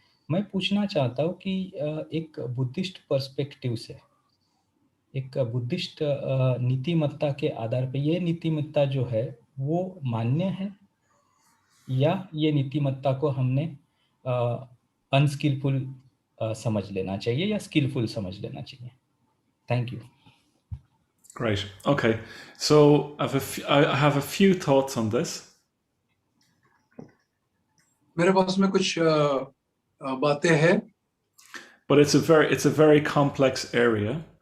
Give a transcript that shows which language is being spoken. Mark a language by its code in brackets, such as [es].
[hi] मैं पूछना चाहता हूँ कि एक [en] Buddhist perspective [hi] से, एक बुद्धिस्ट नीतिमत्ता के आधार पे ये नीतिमत्ता जो है वो मान्य है, या ये नीतिमत्ता को हमने अनस्किलफुल समझ लेना चाहिए या स्किलफुल समझ लेना चाहिए? [en] Thank you. Great. Okay. So I have a few thoughts on this. [hi] मेरे पास में कुछ बातें हैं, [en] but it's a very complex area,